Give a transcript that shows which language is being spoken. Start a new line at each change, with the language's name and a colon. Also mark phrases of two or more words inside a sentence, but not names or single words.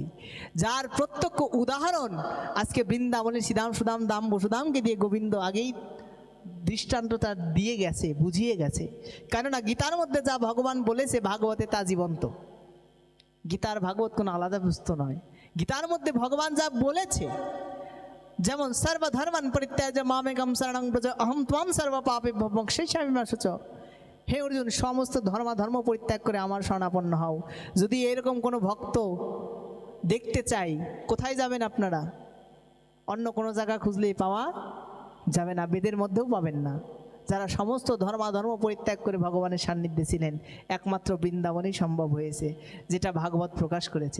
Bangla: যার প্রত্যক্ষ উদাহরণ আজকে বৃন্দাবনের শ্রীদাম সুদাম দাম বসুদামকে দিয়ে গোবিন্দ আগেই দৃষ্টান্তটা দিয়ে গেছে, বুঝিয়ে গেছে। কেননা গীতার মধ্যে যা ভগবান বলেছে ভাগবতে তা জীবন্ত। গীতার ভাগবত কোনো আলাদা বস্তু নয়। গীতার মধ্যে ভগবান যা বলেছে, যেমন
Sanskrit: সর্বধর্মান পরিত্যাজ্য মামেকম শরণং ব্রজ অহম ত্বং সর্ব পাপেভ্যো মোক্ষয়িষ্যামি মা শুচঃ।
Bangla: হে অর্জুন, সমস্ত ধর্ম পরিত্যাগ করে আমার শরণাপন্ন হও। যদি এরকম কোনো ভক্ত দেখতে চাই, কোথায় যাবেন আপনারা? অন্য কোনো জায়গা খুঁজলেই পাওয়া যাবে না, বেদের মধ্যেও পাবেন না। যারা সমস্ত ধর্ম পরিত্যাগ করে ভগবানের সান্নিধ্যে ছিলেন, একমাত্র বৃন্দাবনেই সম্ভব হয়েছে, যেটা ভাগবত প্রকাশ করেছে।